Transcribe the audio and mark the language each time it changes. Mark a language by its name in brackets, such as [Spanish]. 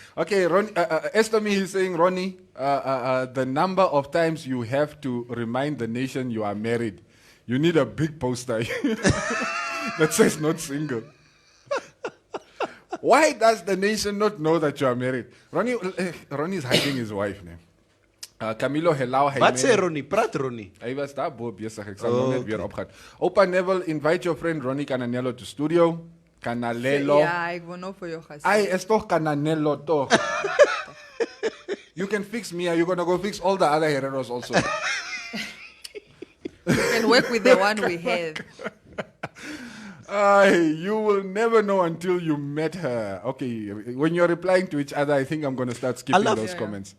[English] Okay, Estomi is saying, Ronnie, the number of times you have to remind the nation you are married. You need a big poster that says not single. Why does the nation not know that you are married? Ronnie is hiding his wife. Camilo Helau. [Afrikaans] Wat sê Ronnie? Praat Ronnie. Hy was daar bo besig. Ek sal nou net weer opgaan. [English] Opa Neville, invite your friend Ronnie Cananello to studio. Canalelo. [Afrikaans] Ja, ek wil nou vir jou gesê. [English] Ay, [Afrikaans] is toch Cananello toch? [English] You can fix me. You're going to go fix all the other heroes also. You can work with the one we have. You will never know until you met her. Okay, when you're replying to each other, I think I'm going to start skipping those comments.